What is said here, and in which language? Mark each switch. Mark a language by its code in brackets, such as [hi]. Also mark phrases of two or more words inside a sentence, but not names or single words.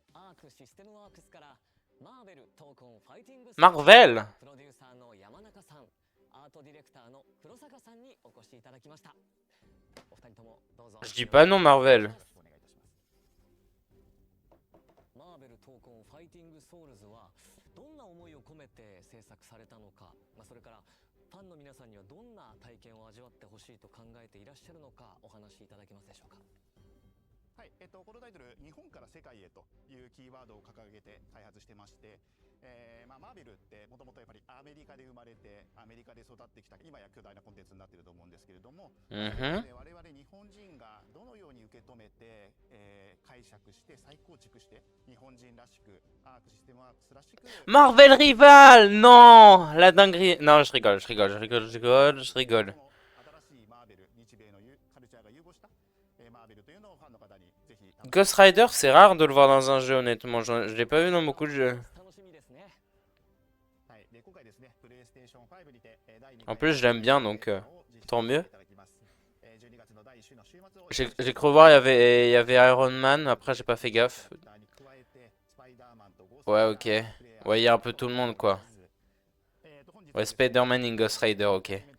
[ja] アークシステムワークスからマーベル闘魂ファイティング Marvel プロデューサーの山中さん、アートディレクターの黒坂さんにお越しいただきました。お二人ともどうぞ。 [fr] Je dis pas non, Marvel. [ja] マーベル闘魂ファイティングソウルズはどんな思いを込めて制作されたのか、それからファンの皆さんにはどんな体験を味わってほしいと考えていらっしゃるのかお話しいただけますでしょうか。はい、このタイトル日本から世界へというキーワードを掲げて開発してまして、マーベルってもともとやっぱりアメリカで生まれてアメリカで育ってきた今や巨大なコンテンツになっていると思うんですけれども、 Mhm. 我々日本人がどのように受け止めて、解釈して再構築して日本人らしくアークシステムワークスらしく [fr] Marvel rival! Non! La dinguerie. Non, je rigole, je rigole, je rigole, je rigole, je rigole. [ja] 新しいマーベル日米のカルチャーが融合したマーベルというのをファンの方にぜひ [fr] Ghost Rider, c'est rare de le voir dans un jeu, honnêtement. Je l'ai pas vu dans beaucoup de jeux. [ja] 楽しみですね。はいで今回ですね、PlayStation 5にて第2 [fr] En plus, je l'aime bien, donc tant mieux. J'ai cru voir, il y avait Iron Man, après j'ai pas fait gaffe. Ouais, ok. Ouais, il y a un peu tout le monde, quoi. Ouais, Spider-Man in Ghost Rider, ok.